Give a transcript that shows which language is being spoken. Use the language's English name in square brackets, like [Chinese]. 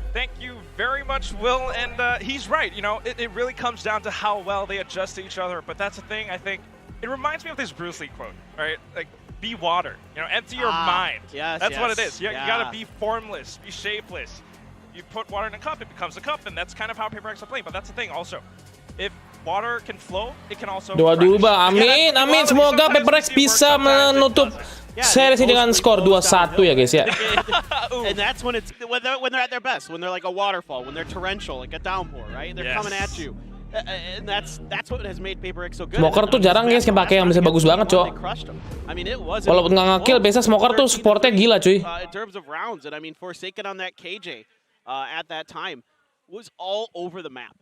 [English] Thank you very much, Will, and he's right. You know, it really comes down to how well they adjust to each other. But that's the thing. I think it reminds me of this Bruce Lee quote, right? Like, be water. You know, empty your mind. Yes, that's what it is. You gotta be formless, be shapeless. You put water in a cup, it becomes a cup, and that's kind of how Paperrex are playing. But that's the thing. Also, if water can flow, it can also. [Indonesian] Doa-doa, amin, amin. Semoga Paperrex bisa menutup series dengan skor 2-1 ya guys ya. [English] And that's when it's when they're at their best, when they're like a waterfall, when they're torrential, like a downpour, right? They're coming at you. And that's what has made Paperrex so good. [Indonesian] Smoker tuh jarang guys yang pakai yang bisa bagus banget, Cok. Walaupun nggak ngekill, biasa smoker tuh supportnya gila, cuy. [English] In terms of rounds, and I mean Forsaken on that KJ at that time was all over the map.